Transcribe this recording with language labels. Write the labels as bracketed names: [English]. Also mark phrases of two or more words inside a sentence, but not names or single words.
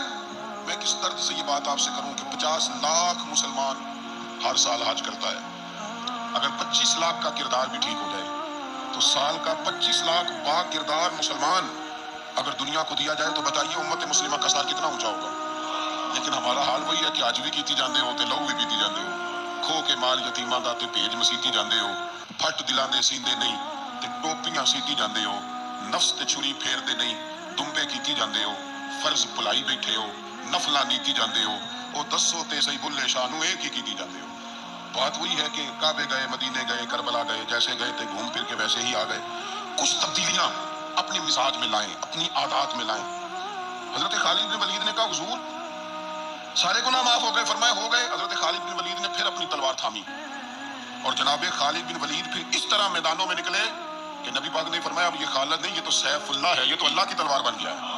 [Urdu] میں کس درد سے یہ بات آپ سے کروں کہ 50 لاکھ مسلمان ہر سال حج کرتا ہے. اگر 25 لاکھ کا کردار بھی ٹھیک ہو جائے تو سال کا 25 لاکھ با کردار مسلمان اگر دنیا کو دیا جائے تو بتائیے امت مسلمہ کا سار کتنا اونچا ہوگا. لیکن ہمارا حال وہی ہے کہ [Punjabi] آج بھی کیتی جاندے ہو تے لہو بھی پیتی جاندے ہو, کھو کے مال یتیماں دا تے بھیج مسیتی جاندے ہو, پھٹ دلاں دے سیندے نہیں تے ٹوپیاں سیتی جاندے ہو, نفس تے چھری پھیر دے نہیں دمبے کیتی جاندے ہو, فرض بھلائی بیٹھے ہو, نفلاں نیتی جاندے ہو, او دسو تے صحیح بلے شاہ نو ایک ہی کیتی جاندے ہو. [Urdu] بات وہی ہے کہ کعبے گئے, مدینے گئے, کربلا گئے, جیسے گئے تھے گھوم پھر کے ویسے ہی آ گئے. کچھ تبدیلیاں اپنے مزاج میں لائیں, اپنی عادات میں لائیں. حضرت خالد بن ولید نے کہا حضور سارے گناہ معاف ہو گئے. فرمایا ہو گئے. حضرت خالد بن ولید نے پھر اپنی تلوار تھامی اور جناب خالد بن ولید پھر اس طرح میدانوں میں نکلے کہ نبی پاک نے فرمایا اب یہ خالد نہیں, یہ تو سیف اللہ ہے, یہ تو اللہ کی تلوار بن گیا ہے.